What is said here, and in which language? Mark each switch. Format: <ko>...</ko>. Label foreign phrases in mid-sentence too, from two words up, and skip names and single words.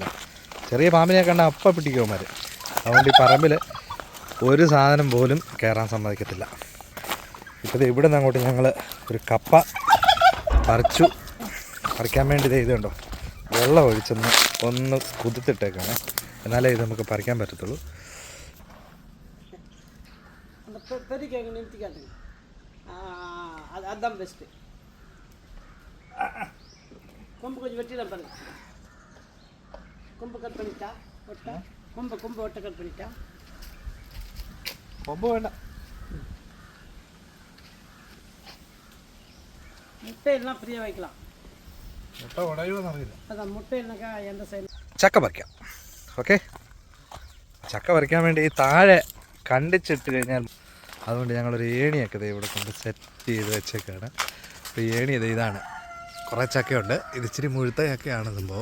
<ml>ചെറിയ പാമ്പിനെ കണ്ടാൽ അപ്പം പിടിക്കുമാർ. അതുകൊണ്ട് ഈ പറമ്പിൽ ഒരു സാധനം പോലും കയറാൻ സമ്മതിക്കത്തില്ല. ഇപ്പോൾ ഇവിടെ നിന്ന് അങ്ങോട്ട് ഞങ്ങൾ ഒരു കപ്പ പറിക്കാൻ വേണ്ടി ഇതുണ്ടോ, വെള്ളം ഒന്ന് കുതിർത്തിട്ടേക്കാണ്. എന്നാലേ ഇത് നമുക്ക് പറിക്കാൻ പറ്റത്തുള്ളൂ.</ml> <ta>கொம்பு கொஞ்சம் வெட்டிடலாம் பாருங்க. கொம்பு கட் பண்ணிட்டா ஒட்டை கொம்பு ஒட்டை கட் பண்ணிட்டா. கொம்பு வேண்டாம். முட்டையெல்லாம் ஃப்ரீயாக வைக்கலாம்.</ta> <ml>മുട്ട ഉടയുമെന്ന് അറിയില്ല. അതാണ് മുട്ടയെന്നൊക്കെ എൻ്റെ സൈഡ്. ചക്ക പറിക്കാം. ഓക്കെ, ചക്ക പറിക്കാൻ വേണ്ടി ഈ താഴെ കണ്ടിച്ചിട്ട് കഴിഞ്ഞാൽ, അതുകൊണ്ട് ഞങ്ങളൊരു ഏണിയൊക്കെ ഇവിടെ കൊണ്ട് സെറ്റ് ചെയ്ത് വെച്ചേക്കാണ്. അപ്പോൾ ഈ ഏണി ഇതാണ്. കുറേ ചക്കയുണ്ട്. ഇത് ഇച്ചിരി മുഴുത്ത ചക്കയാണ് സംഭവം.</ml>